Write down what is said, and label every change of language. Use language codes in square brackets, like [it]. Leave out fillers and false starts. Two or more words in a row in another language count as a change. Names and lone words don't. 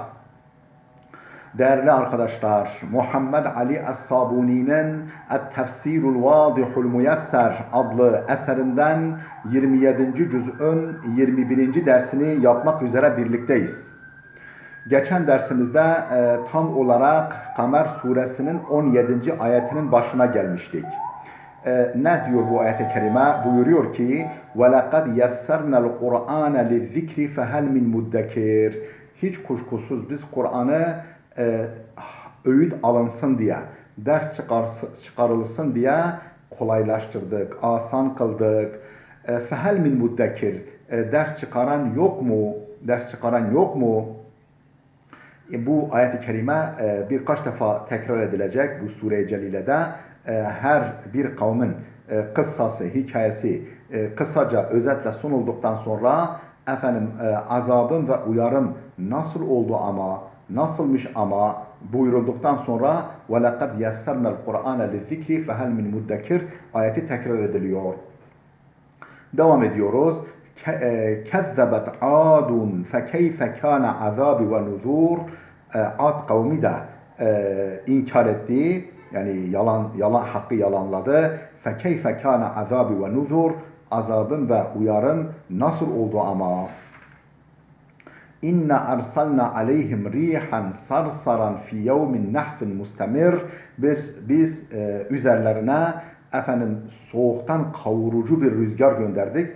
[tr] Değerli arkadaşlar, Muhammed Ali Es-Sabuni'nin Et-Tefsirul Vadihul Muyesser adlı eserinden 27. cüz'ün 21. dersini yapmak üzere birlikteyiz. Geçen dersimizde tam olarak Kamer suresinin 17. ayetinin başına gelmiştik. Ne diyor bu ayet-i kerime? Buyuruyor ki [ar] وَلَقَدْ يَسَّرْنَا الْقُرْآنَ لِلذِّكْرِ فَهَلْ مِنْ مُدَّكِرٍ. [tr] Hiç kuşkusuz biz Kur'an'ı öğüt alınsın diye, ders çıkarılsın diye kolaylaştırdık, asan kıldık. [ar] فَهَلْ مِنْ مُدَّكِرٍ. [tr] Ders çıkaran yok mu? Ders çıkaran yok mu? Bu ayet-i kerime birkaç defa tekrar edilecek bu sure-i celilede. Her bir kavmin kıssası, hikayesi kısaca özetle sunulduktan sonra azabım ve uyarım nasıl oldu ama, nasılmış ama buyurulduktan sonra [ar] وَلَقَدْ يَسَّرْنَا الْقُرْآنَ لِلذِّكْرِ فَهَلْ مِنْ مُدَّكِرٍ [tr] ayeti tekrar ediliyor. Devam ediyoruz. [ar] كَذَّبَتْ عَادٌ فَكَيْفَ كَانَ عَذَابِ وَنُذُورِ. [tr] Ad kavmi de inkar etti. Yani hakkı yalanladı. [ar] فَكَيْفَ كَانَ عَذَابِ وَنُذُورِ. [tr] Azabım ve uyarım nasıl oldu ama. [ar] إِنَّا أَرْسَلْنَا عَلَيْهِمْ رِيحًا صَرْصَرًا فِي يَوْمِ نَحْسٍ مُسْتَمِرٍّ. [tr] Biz üzerlerine soğuktan kavurucu bir rüzgar gönderdik.